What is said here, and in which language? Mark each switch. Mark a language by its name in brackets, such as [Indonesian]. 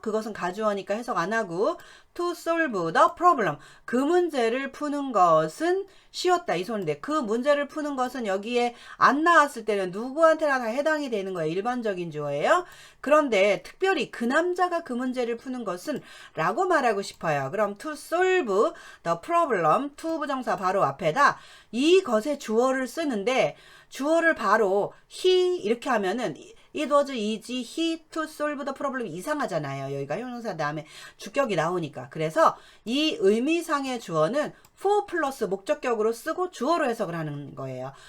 [Korean] 그것은 가주어니까 해석 안 하고 [English] to solve the problem. [Korean] 그 문제를 푸는 것은 쉬웠다 이 소리인데 그 문제를 푸는 것은 여기에 안 나왔을 때는 누구한테나 다 해당이 되는 거예요. 일반적인 주어예요. 그런데 특별히 그 남자가 그 문제를 푸는 것은 라고 말하고 싶어요. 그럼 to solve the problem to 부정사 바로 앞에다 이것의 주어를 쓰는데 주어를 바로 he 이렇게 하면은 [English] it was easy he to solve the problem [Korean] 이상하잖아요. 여기가 형용사 다음에 주격이 나오니까. 그래서 이 의미상의 주어는 for 플러스 목적격으로 쓰고 주어로 해석을 하는 거예요.